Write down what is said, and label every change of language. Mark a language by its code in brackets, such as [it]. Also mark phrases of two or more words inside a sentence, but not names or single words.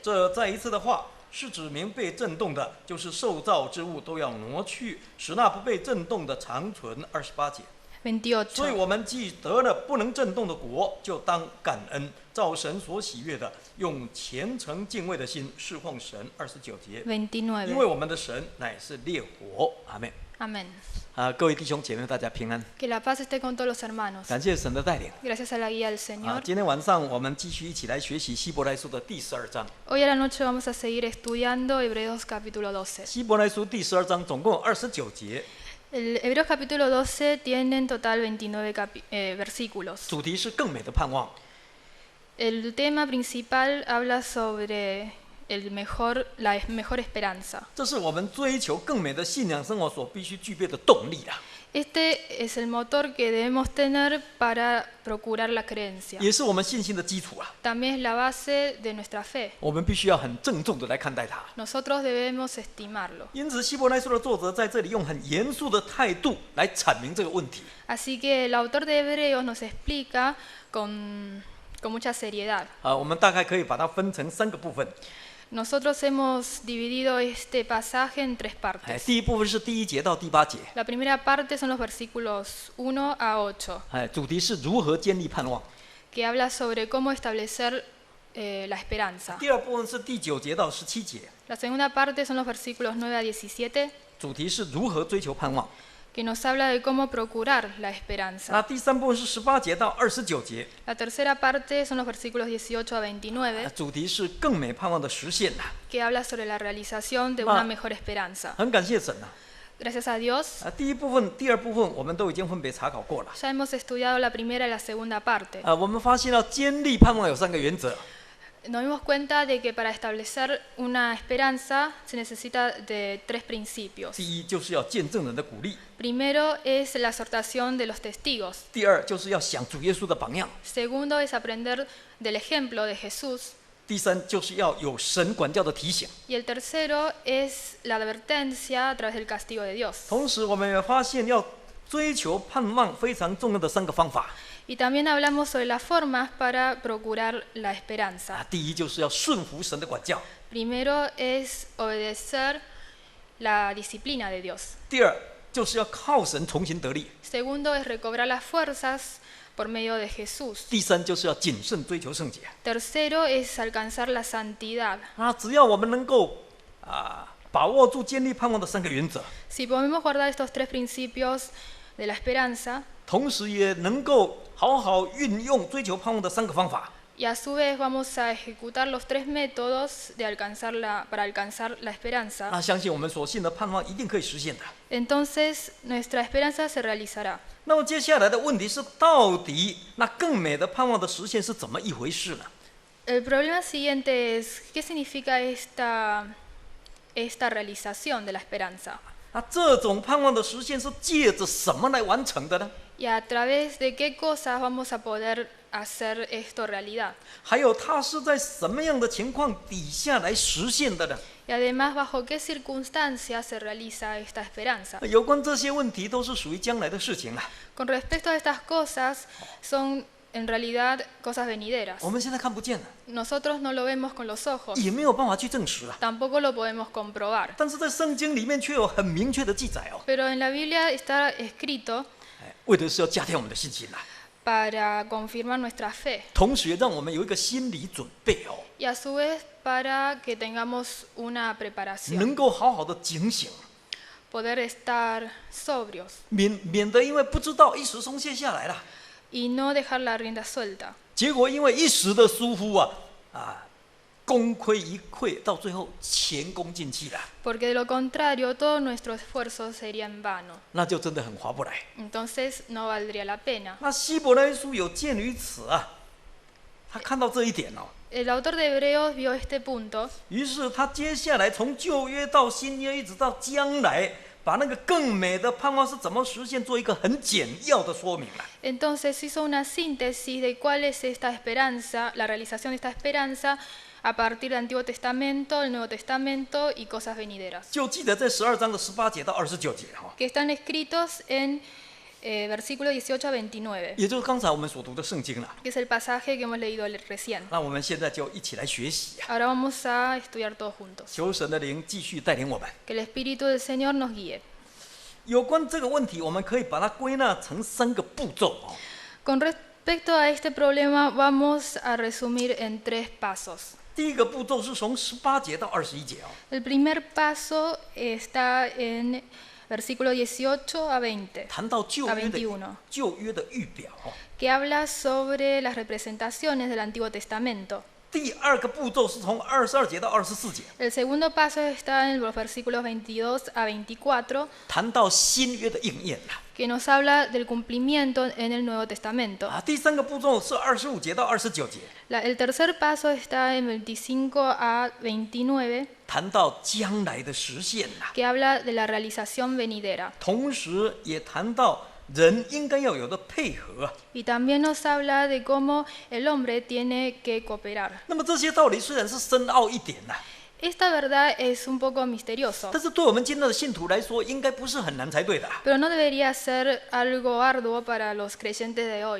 [zh] 这再一次的话是指明被震动的，就是受造之物都要挪去，使那不被震动的长存。28节，所以 28. 我们既得了不能震动的国，就当感恩，照神所喜悦的，用虔诚敬畏的心侍奉神。29节，因为 29. 我们的神乃是烈火。阿们。 [es] Amén. [zh] 各位弟兄姐妹，大家平安， [es] Que la paz esté con todos los hermanos. [zh] 感谢神的带领。 [es] Gracias a la guía del Señor. [zh] 今天晚上我们继续一起来学习希伯来书的第12章。 [es] Hoy a la noche vamos a seguir estudiando Hebreos capítulo 12. [zh] 希伯来书第12章总共有29节， [es] El Hebreos capítulo 12 tiene en total 29 versículos. [zh] 主题是更美的盼望。 [es] El tema principal habla sobre la mejor esperanza. [zh] 这是我们追求更美的信仰生活所必须具备的动力啊， [es] Este es el motor que debemos tener para procurar la creencia. [zh] 也是我们信心的基础啊。 [es] También es la base de nuestra fe. [zh] 我们必须要很郑重的来看待它。 [es] Nosotros debemos estimarlo. [zh] 因此，希伯来书的作者在这里用很严肃的态度来阐明这个问题。 [es] Así que el autor de Hebreos nos explica con mucha seriedad. [zh] 我们大概可以把它分成3个部分。 [es] Nosotros hemos dividido este pasaje en 3 partes. [zh] 第一部分是第1节到第8节， [es] La primera parte son los versículos 1 a 8, [zh] 主题是如何建立盼望。 [es] que habla sobre cómo establecer la esperanza. [zh] 第二部分是第9节到17节， [es] La segunda parte son los versículos 9 a 17, [zh] 主题是如何追求盼望。 [es] que nos habla de cómo procurar la esperanza. [zh] 那第3部分是18节到29节， [es] La tercera parte son los versículos 18 a 29, [zh] 主题是更美盼望的实现。 [es] que habla sobre la realización de una mejor esperanza. [zh] 很感谢神啊！ [es] Gracias a Dios, [zh] 第一部分、第二部分我们都已经分别查考过了。 [es] ya hemos estudiado la primera y la segunda parte. [zh] 我们发现到坚立盼望有3个原则。 [es] Nos dimos cuenta de que para establecer una esperanza se necesita de 3 principios. [zh] 第一就是要见证人的鼓励， [es] Primero es la exhortación de los testigos. [zh] 第二就是要想主耶稣的榜样， [es] Segundo es aprender del ejemplo de Jesús. [zh] 第三就是要有神管教的提醒。 [es] Y el tercero es la advertencia a través del castigo de Dios. [zh] 同时，我们也发现要追求盼望非常重要的3个方法。 [es] Y también hablamos sobre las formas para procurar la esperanza. [zh] 第一就是要顺服神的管教， [es] Primero es obedecer la disciplina de Dios. [zh] 第二就是要靠神重新得力， [es] Segundo es recobrar las fuerzas por medio de Jesús. [zh] 第三就是要谨慎追求圣洁。 [es] Tercero es alcanzar la santidad. [zh] 只要我们能够把握住建立盼望的3个原则， [es] Si podemos guardar estos 3 principios de la esperanza, [zh] 同时也能够好好运用追求盼望的3个方法， [es] y a su vez vamos a ejecutar los 3 métodos para alcanzar la esperanza, [zh] 相信我们所信的盼望一定可以实现的。 [es] entonces nuestra esperanza se realizará. [zh] 那么接下来的问题是，到底那更美的盼望的实现是怎么一回事呢？ [es] El problema siguiente es, ¿qué significa esta realización de la esperanza. [zh] 那这种盼望的实现是借着什么来完成的呢？ [es] ¿Y a través de qué cosas vamos a poder hacer esto realidad? [zh] 还有它是在什么样的情况底下来实现的呢？ [es] Y además, ¿bajo qué circunstancias se realiza esta esperanza? [zh] 有关这些问题都是属于将来的事情了。 [es] Con respecto a estas cosas, son en realidad cosas venideras. [zh] 我们现在看不见了， [es] Nosotros no lo vemos con los ojos, [zh] 也没有办法去证实啊。 [es] tampoco lo podemos comprobar. [zh] 但是在圣经里面却有很明确的记载哦， [es] Pero en la Biblia está escrito [zh] 为的是要加强我们的信心啦， [es] para confirmar nuestra fe [zh] 同时也让我们有一个心理准备哦， [es] y a su vez para que tengamos una preparación, [zh] 能够好好的警醒， [es] poder estar sobrios [zh] 免得因为不知道一时松懈下来了， [es] y no dejar la rienda suelta. [zh] 结果因为一时的疏忽功亏一篑，到最后前功尽弃了， [es] Porque de lo contrario, todo nuestro esfuerzo sería en vano. [zh] 那就真的很划不来。 [es] Entonces no valdría la pena. [zh] 那希伯来书有鉴于此啊，他看到这一点哦， [es] El autor de Hebreos vio este punto [zh] 于是他接下来从旧约到新约，一直到将来，把那个更美的盼望是怎么实现，做一个很简要的说明了。 [es] Entonces hizo una síntesis de cuál es esta esperanza, la realización de esta esperanza a partir del Antiguo Testamento, el Nuevo Testamento y cosas venideras, [zh] 就记得在12章的18节到29节哈， [es] que están escritos en versículos 18 a 29, [zh] 也就是刚才我们所读的圣经了。 [es] que es el pasaje que hemos leído recién. [zh] 那我们现在就一起来学习啊， [es] Ahora vamos a estudiar todos juntos. [zh] 求神的灵继续带领我们。 [es] Que el Espíritu del Señor nos guíe. [zh] 有关这个问题，我们可以把它归纳成3个步骤哦。 [es] Con respecto a este problema, vamos a resumir en 3 pasos. [zh] 第一个步骤是从18节到21节哦， [es] El primer paso está en versículo 18 a 20, [zh] 谈到旧约的 21. 旧约的预表哦。 [es] que habla sobre las representaciones del Antiguo Testamento. [zh] 第二个步骤是从22节到24节， [es] El segundo paso está en los versículos 22 a 24, [zh] 谈到新约的应验了。 [es] que nos habla del cumplimiento en el Nuevo Testamento. [zh] 第三个步骤是25节到29节， [es] El tercer paso está en 25 a 29, [zh] 谈到将来的实现了， [es] que habla de la realización venidera. [zh] 同时也谈到人应该要有的配合。 [es] Y también nos habla de cómo el hombre tiene que cooperar. [zh] 那么这些道理虽然是深奥一点呐， [es] Esta verdad es un poco misterioso, [zh] 但是对我们今天的信徒来说，应该不是很难才对的。 [es] pero no debería ser algo arduo para los creyentes de hoy.